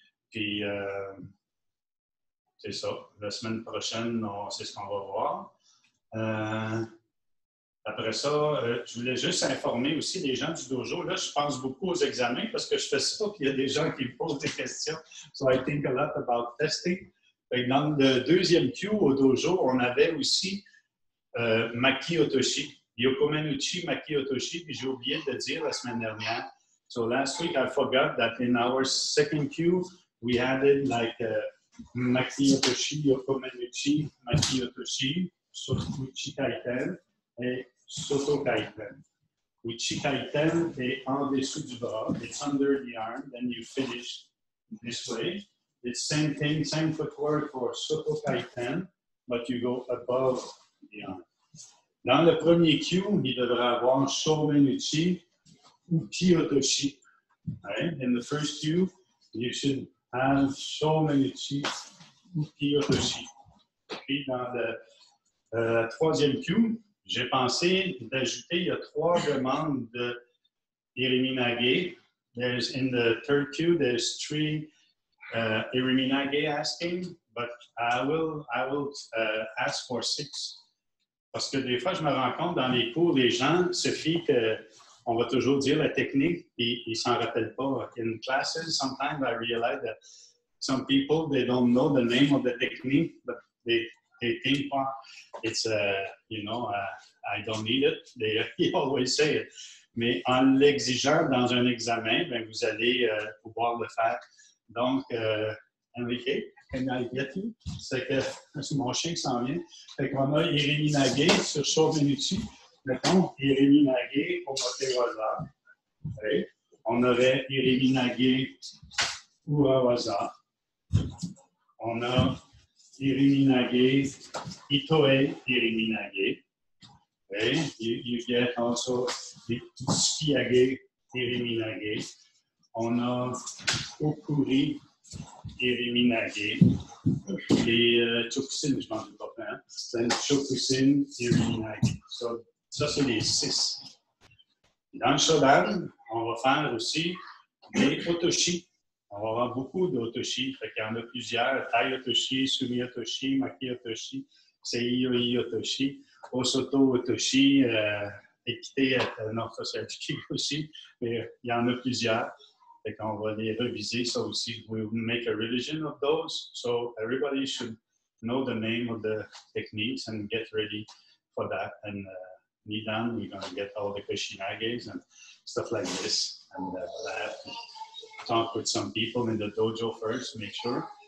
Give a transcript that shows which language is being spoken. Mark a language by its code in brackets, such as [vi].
[fr] Puis, c'est ça. La semaine prochaine, c'est ce qu'on va voir. Après ça, je voulais juste informer aussi les gens du dojo. Là, je pense beaucoup aux examens parce que je fais ça, puis il y a des gens qui me posent des questions. [en] So I think a lot about testing. [fr] Dans le deuxième Q au dojo, on avait aussi Maki Otoshi. Yokomenuchi, Maki Otoshi, puis j'ai oublié de le dire la semaine dernière. [en] So last week, I forgot that in our second Q, we added like Maki Otoshi, Yokomenuchi, Maki Otoshi, Uchi Kaiten et Soto Kaiten. Uchi Kaiten [fr] est en dessous du bras, [en] it's under the arm, then you finish this way. It's same thing, same footwork for Soto Kaiten, but you go above the arm. [fr] Dans le premier Q, il devrait avoir Shomenuchi, Uki Otoshi. [en] Right? In the first Q, you should have Shomenuchi, Uki Otoshi. [fr] Puis dans le troisième Q, j'ai pensé d'ajouter, il y a 3 demandes de Iriminage. [en] There's in the third Q, there's 3 Iriminage asking, but I will ask for 6. [fr] Parce que des fois, je me rends compte dans les cours, les gens se fient qu'on va toujours dire la technique et ils ne s'en rappellent pas. [en] In classes, sometimes I realize that some people, they don't know the name of the technique, but they think, well, it's, I don't need it. They always say it. [fr] Mais en l'exigeant dans un examen, ben, vous allez pouvoir le faire. [en] Donc, Enrique, can I get you? [fr] C'est mon chien qui s'en vient. Fait qu'on a Iriminage sur Shomenuchi. Mettons, Iriminage au Motewaza. Okay. On aurait Iriminage Urawaza. On a Iriminage Itoe Iriminage. [en] Okay. You get also the Tsukiyage Iriminage. [fr] on a Okuri, Iriminage et Chokusine, je m'en doute pas. Hein? C'est Chokusine, Iriminage. So, ça, c'est les 6. Dans le Shodan, on va faire aussi des Otoshi. On va avoir beaucoup d'Otoshi. Il y en a plusieurs. Tai Otoshi, Sumi Otoshi, Maki Otoshi, Seiyoi Otoshi, Osoto Otoshi, Ekite, non, ça c'est Atiki aussi, mais il y en a plusieurs. Fait qu'on va les reviser, ça aussi. [en] We'll make a revision of those, so everybody should know the name of the techniques and get ready for that. And Nidan, we're going to get all the Koshinages and stuff like this. And I have to talk with some people in the dojo first, make sure.